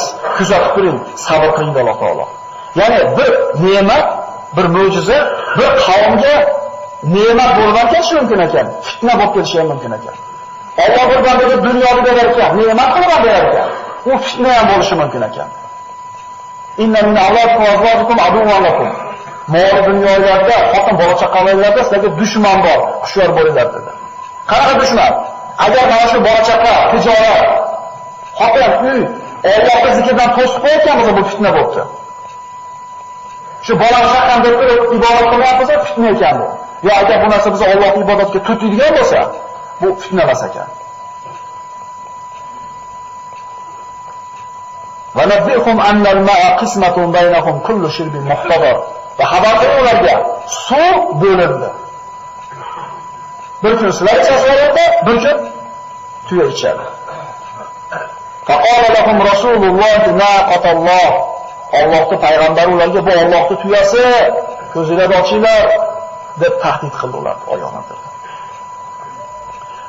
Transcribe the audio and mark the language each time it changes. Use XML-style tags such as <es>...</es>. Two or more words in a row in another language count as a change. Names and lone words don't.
<uz>Kuzatib turing, sabr qiling Alloh taolo. Ya'ni bir ne'mat, bir mo'jiza bir qavmga ne'mat bo'lgan kelishi mumkin ekan, fitna bo'lib kelishi ham mumkin ekan. Alloh bir bandaga dunyoni berar ekan, ne'mat qilib berar ekan. U fitna ham bo'lishi mumkin ekan.</uz> <ar>إن من أولادكم وأزواجكم عدوا لكم.</ar> <uz>Mol dunyolarda, xotin bola chaqalarlarda sizlarga dushman bor, hushyor bo'linglar dedi. Qanaqa dushman? Agar mana shu bola chaqa, tijorat, xotin, uy, Allohning zikridan to'sib qo'ygan bo'lsa bu fitna bo'pti. Shu bola chaqani deb ibodat qilyapmiz, fitna ekan bu. Yo agar bu narsa biz Allohning ibodatiga turtadigan bo'lsa, bu fitna emas ekan.</uz> <ar>ونبئهم أن الماء قسمة بينهم كل شرب محتضر.</ar> <uz>Va xabar qiling ularga, suv bo'lindi. Bir kun sizlar ichasizlar, bir kun tuya ichadi.</uz> <ar>فقال لهم رسول الله ناقة الله.</ar> <uz>Allohning payg'ambari ularga bu Allohning tuyasi, ko'zinglarni ochinglar deb tahdid qildi ular oyoqlarida.</uz>